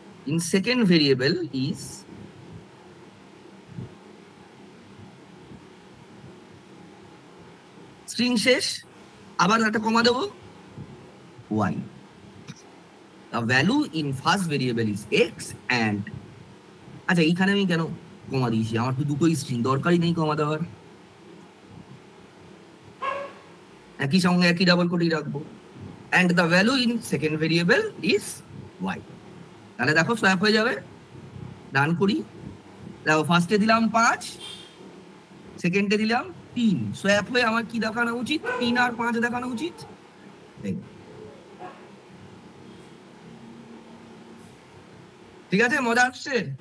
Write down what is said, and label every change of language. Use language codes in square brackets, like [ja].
[en] in second variable is [bn] string শেষ, আবার একটা কমা দেবো y. [en] The value in first variable is x and [bn] আচ্ছা এইখানে আমি কেন কমা দিয়েছি, আমার তো দুটোই স্ট্রিং, দরকারই নেই কমা দেওয়ার, একই সঙ্গে একই ডাবল কোটেই রাখবো। [en] and the value in second variable is y, [bn] তাহলে দেখো সোয়াপ হয়ে যাবে। ডান করি, দেখো ফার্স্টে দিলাম 5, সেকেন্ডে দিলাম 3, সোয়াপ হয়ে আমার কি দেখানো উচিত, 3 আর 5 দেখানো উচিত। ঠিক আছে, মজা আসছে?